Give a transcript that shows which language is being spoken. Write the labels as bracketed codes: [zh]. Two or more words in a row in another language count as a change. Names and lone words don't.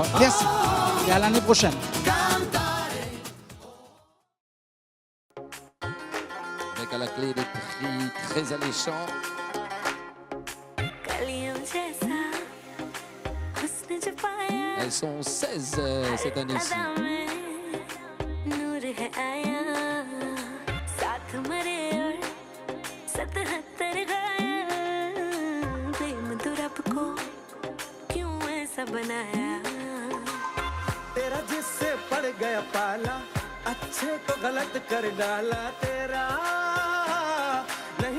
[fr] Merci et à l'année prochaine. Avec à la clé des prix très alléchants. Elles sont 16 cette année-ci. [hi] तेरा जिससे पड़ गया पाला अच्छे को गलत कर डाला तेरा नहीं